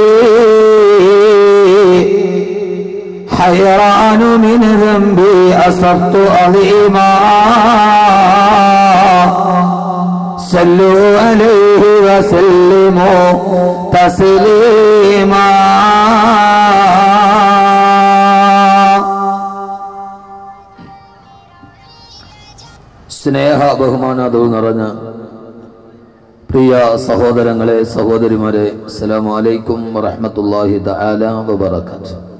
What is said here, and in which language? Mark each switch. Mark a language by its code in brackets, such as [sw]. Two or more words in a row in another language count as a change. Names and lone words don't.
[ar] حيران من ذنبي أصبت عظيما صلوا عليه وسلموا تسليما. [ml] സ്നേഹ ബഹുമാനാദവും നിറഞ്ഞ പ്രിയ സഹോദരങ്ങളെ സഹോദരിമാരെ, [ar] السلام عليكم ورحمة الله تعالى وبركاته.